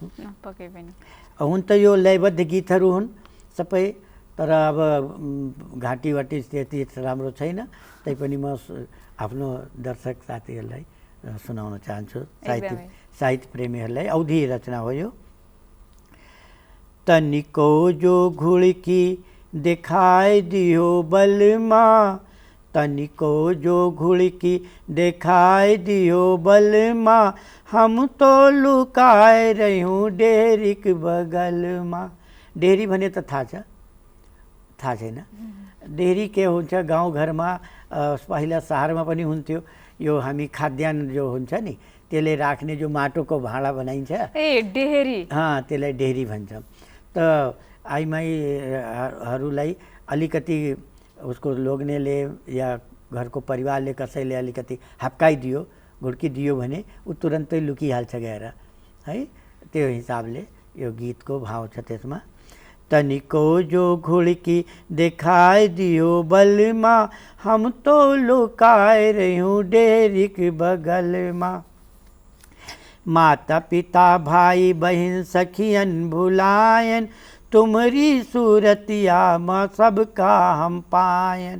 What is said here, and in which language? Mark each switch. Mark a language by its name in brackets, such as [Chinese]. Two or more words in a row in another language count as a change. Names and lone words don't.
[Nepali] पक्कै पनि हुन त यो लयबद्ध गीतहरू हुन् सबै, तर अब घाँटीवाटी त्यति राम्रो छैन, तैपनि म आफ्नो दर्शक साथीहरूलाई सुनाउन चाहन्छु, साहित्य प्रेमीहरूलाई। अवधी रचना हो यो। [Awadhi] तनिको जो घुड़की दिखाई दियो बलमा, तनिको जो घुड़की दिखाई दियो बलमा, हम तो लुकाए रह्यौँ डेरीक बगलमा। [Nepali] डेरी भने त थाहा छैन। डेरी के हुन्छ गाउँघरमा, पहिला शहरमा पनि हुन्थ्यो। यो हामी खाद्यान्न जो हुन्छ नि त्यसले राख्ने जो माटोको भाँडा बनाइन्छ, डेहरी, त्यसलाई डेहरी भन्छ। त आइमाईहरूलाई अलिकति उसको लोग्नेले या घरको परिवारले कसैले अलिकति हप्काइदियो, घुड्की दियो भने ऊ तुरन्तै लुकिहाल्छ गएर है। त्यो हिसाबले यो गीतको भाव छ त्यसमा। [Awadhi] तनिको जो घुड़की दिखाई दियो बलमा, हम तो लुकाए रह्यौँ डेरीक बगलमा। माता पिता भाई बहन सखियन भुलायन, तुम्हारी सूरतिया माँ सबका हम पायन।